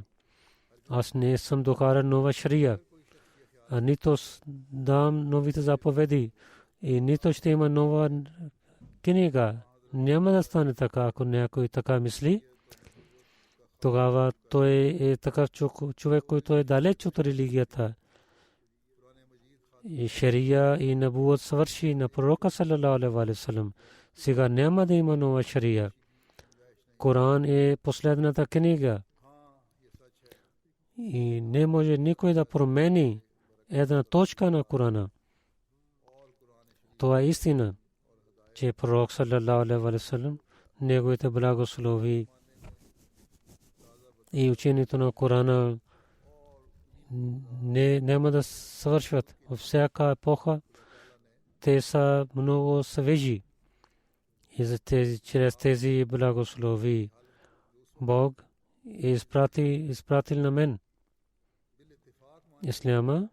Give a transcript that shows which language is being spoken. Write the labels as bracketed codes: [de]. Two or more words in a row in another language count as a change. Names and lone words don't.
[bg] Аз не съм докарал нова шария, а нито дам новите заповеди и нито ще има нова книга. Няма да стане така, ако някой така мисли. Тогава той е такъв човек, който е далеч от религията. И шария и набуът свърши на пророка [ar] صلى الله عليه وسلم. [bg] Сега няма да има нова шария. Коран е последната книга. И не може никой да промени една точка на Корана. Това е истина, че пророк [ar] صلى الله عليه وسلم, [bg] неговите благослови и учението на Корана няма да свършват. Във всяка епоха те са много свежи. И чрез тези благослови Бог е изпратил на мен Исляма.